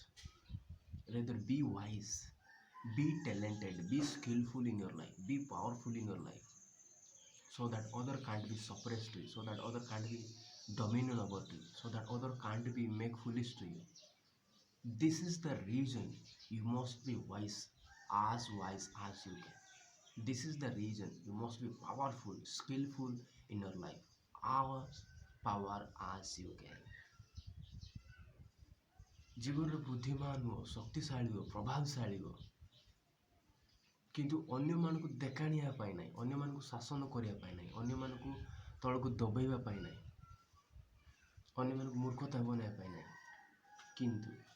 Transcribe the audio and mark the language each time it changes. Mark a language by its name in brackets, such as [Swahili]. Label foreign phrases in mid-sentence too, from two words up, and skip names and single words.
[English] Rather, be wise, be talented, be skillful in your life, be powerful in your life, so that other can't be suppressed to you, so that other can't be dominion over to you, so that other can't be make foolish to you. This is the reason you must be wise as you can. This is the reason you must be powerful, skillful in your life. As power as you can. [Odia] ଜୀବନରେ ବୁଦ୍ଧିମାନ ହୁଅ, ଶକ୍ତିଶାଳୀ ହୁଅ, ପ୍ରଭାବଶାଳୀ ହୁଅ, କିନ୍ତୁ ଅନ୍ୟମାନଙ୍କୁ ଦେଖାଣିବା ପାଇଁ ନାହିଁ, ଅନ୍ୟମାନଙ୍କୁ ଶାସନ କରିବା ପାଇଁ ନାହିଁ, ଅନ୍ୟମାନଙ୍କୁ ତଳକୁ ଦବେଇବା ପାଇଁ ନାହିଁ, ଅନ୍ୟମାନଙ୍କୁ ମୂର୍ଖତା ବନାଇବା ପାଇଁ ନାହିଁ, କିନ୍ତୁ